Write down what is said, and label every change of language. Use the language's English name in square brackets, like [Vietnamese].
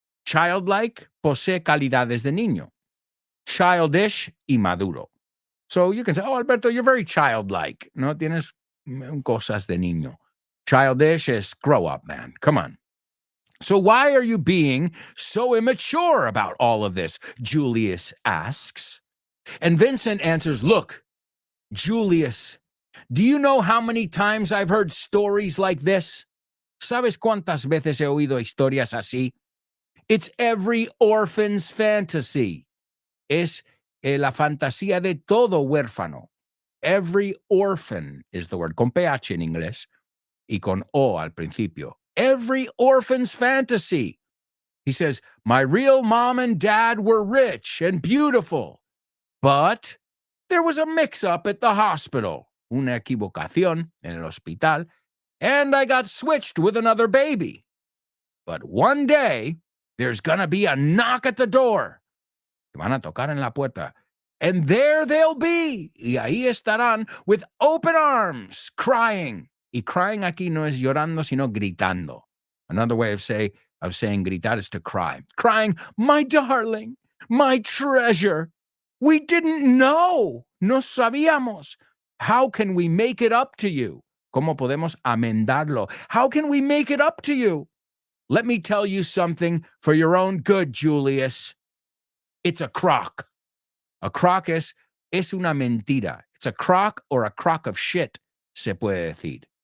[Spanish] Childlike posee calidades de niño. Childish, inmaduro. [English] So you can say, "Oh, Alberto, you're very childlike. [Spanish] No tienes cosas de niño." [English] Childish is grow up, man. Come on. So why are you being so immature about all of this? Julius asks. And Vincent answers, "Look, Julius, do you know how many times I've heard stories like this? [Spanish] ¿Sabes cuántas veces he oído historias así? [English] It's every orphan's fantasy. [Spanish] Es la fantasía de todo huérfano. [English] Every orphan is the word, [Spanish] con PH en inglés y con O al principio. [English] Every orphan's fantasy." He says, "My real mom and dad were rich and beautiful, but there was a mix-up at the hospital, [Spanish] una equivocación en el hospital, [English] and I got switched with another baby. But one day, there's gonna be a knock at the door. [Spanish] Van a tocar en la puerta. [English] And there they'll be, [Spanish] y ahí estarán, [English] with open arms, crying." [Spanish] Y crying aquí no es llorando, sino gritando. [English] Another way of saying gritar is to cry. Crying, "My darling, my treasure, we didn't know. [Spanish] No sabíamos. [English] How can we make it up to you? [Spanish] ¿Cómo podemos amendarlo? [English] How can we make it up to you? Let me tell you something for your own good, Julius. It's a crock. A crock [Spanish] es una mentira. [English] It's a crock or a crock of shit, [Spanish] se puede decir.